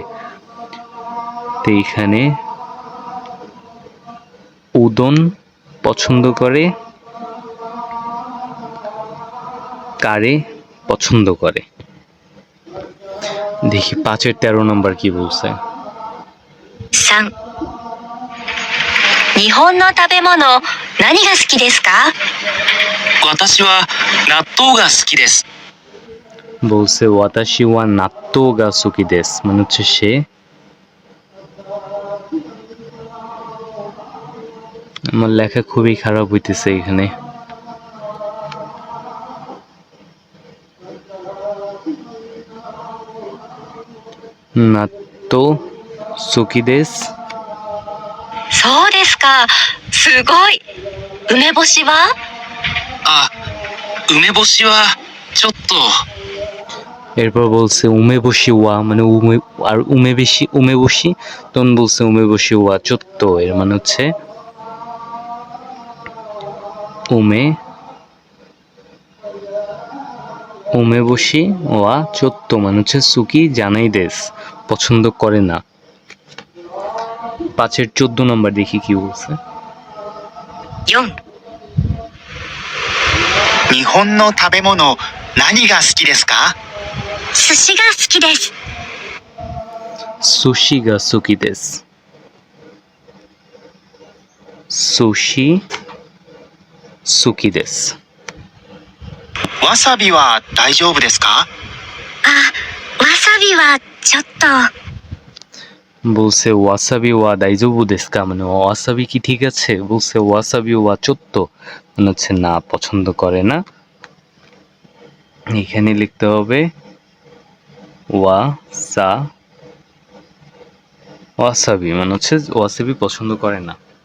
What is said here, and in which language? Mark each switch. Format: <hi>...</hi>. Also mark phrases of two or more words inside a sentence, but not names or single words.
<bn>তো এখানে উদন পছন্দ করে, কারে পছন্দ করে। দেখি 5-এর 13 নাম্বার কি বলছে।</bn> <ja>3、日本の食べ物何が好きですか？私は納豆が好きです。</ja> <bn>বলছে</bn> <ja>私は納豆が好きです,</ja> <bn>মানে হচ্ছে সে। আমার লেখা খুবই খারাপ হইতেছে এখানে।</bn> <ja>納豆好きです. そうですか。すごい。梅干しは？あ、梅干しはちょっと。</ja> <bn>এরপর বলছে</bn> <ja>梅干しは,</ja> <bn>মানে আর উমেবশি, তখন বলছে</bn> <ja>梅干しはちょっと,</ja> <bn>এর মানে হচ্ছে</bn> <ja>梅干しはちょっと,</ja> <bn>মানে হচ্ছে</bn> <ja>好きじゃないです,</ja> <bn>পছন্দ করে না। 5-এর 14 নম্বর দেখি কি বলছে।</bn> <ja>4、日本の食べ物何が好きですか？寿司が好きです。寿司が好きです。寿司好きです. わさびは大丈夫ですか？あ、わさびはちょっと。</ja> <bn>বলছে</bn> <ja>わさびは大丈夫ですか,</ja> <bn>মানে ওয়াসাবি কি ঠিক আছে? বলছে</bn> <ja>わさびはちょっと,</ja> <bn>মানে হচ্ছে না, পছন্দ করে না। এখানে লিখতে হবে ওয়াসাবি, মানে হচ্ছে ওয়াসাবি পছন্দ করে না।</bn>